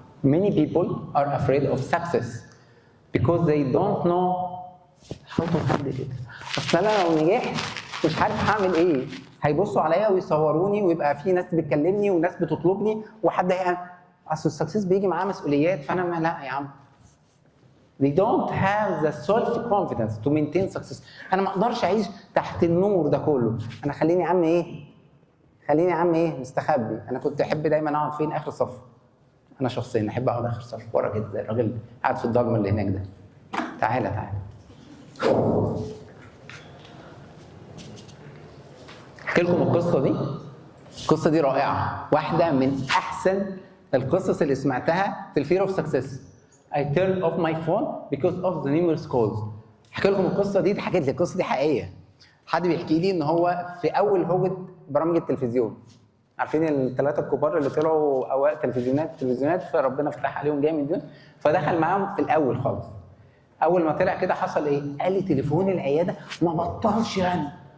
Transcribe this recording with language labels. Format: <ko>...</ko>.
<en>Many people are afraid of success because they don't know how to handle it.</en> <ar>اصل انا لو نجحت مش عارف هعمل ايه، هيبصوا عليا ويصوروني ويبقى في ناس بتكلمني وناس بتطلبني وحد اصل السكسس بيجي معاه مسؤوليات، فانا لا يا عم.</ar> <en>They don't have the self-confidence to maintain success.</en> <ar>أنا ما أقدرش أعيش تحت النور ده كله، أنا خليني يا عم إيه؟ خليني يا عم إيه؟ مستخبي. أنا كنت أحب دايماً أقعد فين؟ آخر صف. أنا شخصياً أحب أقعد آخر صف ورا كده زي الراجل قاعد في الضلمة اللي هناك ده. تعالى تعالى. أحكي لكم القصة دي. القصة دي رائعة، واحدة من أحسن القصص اللي سمعتها في الفير أوف سكسس.</ar> <en>I turned off my phone because of the numerous calls.</en> <ar>احكي لكم القصه دي حكيت لي القصه دي حقيقيه. حد بيحكي لي ان هو في اول هوجه برامج التلفزيون، عارفين الثلاثه الكبار اللي طلعوا اوائل تلفزيونات فربنا فتح عليهم جامد دول، فدخل معاهم في الاول خالص. اول ما طلع كده حصل ايه؟ قال لي تليفون العياده ما بطلش رن.</ar>